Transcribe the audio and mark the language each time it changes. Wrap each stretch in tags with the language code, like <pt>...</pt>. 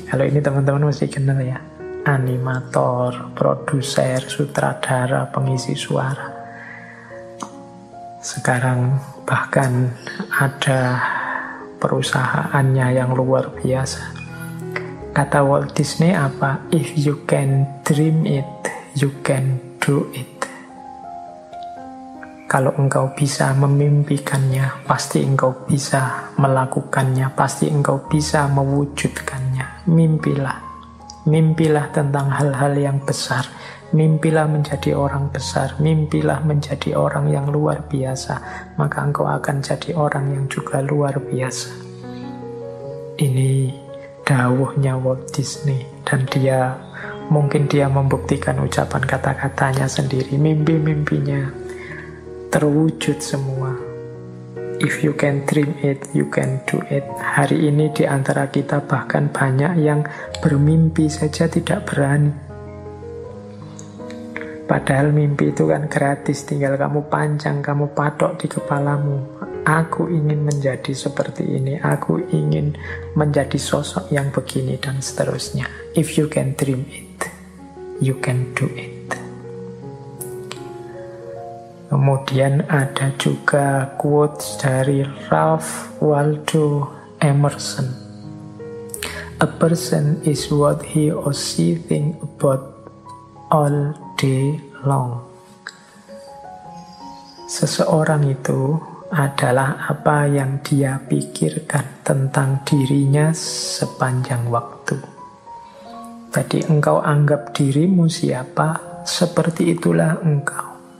<id>Kalau ini teman-teman mesti kenal ya, animator, produser, sutradara, pengisi suara. Sekarang bahkan ada perusahaannya yang luar biasa. Kata Walt Disney apa?</id> <en>If you can dream it, you can do it.</en> <id>Kalau engkau bisa memimpikannya, pasti engkau bisa melakukannya, pasti engkau bisa mewujudkannya. Mimpilah. Mimpilah tentang hal-hal yang besar. Mimpilah menjadi orang besar. Mimpilah menjadi orang yang luar biasa. Maka engkau akan jadi orang yang juga luar biasa. Ini dawuhnya Walt Disney. Dan dia, mungkin dia membuktikan ucapan kata-katanya sendiri. Mimpi-mimpinya terwujud semua.</id> <en>If you can dream it, you can do it.</en> <id>Hari ini di antara kita bahkan banyak yang bermimpi saja tidak berani. Padahal mimpi itu kan gratis, tinggal kamu panjang, kamu patok di kepalamu. Aku ingin menjadi seperti ini, aku ingin menjadi sosok yang begini, dan seterusnya.</id> <en>If you can dream it. you can do it.</en> <id>Kemudian ada juga quotes dari Ralph Waldo Emerson.</id> <en>A person is what he or she thinks about all day long.</en> <id>Seseorang itu adalah apa yang dia pikirkan tentang dirinya sepanjang waktu. Jadi engkau anggap dirimu siapa, seperti itulah engkau.</id>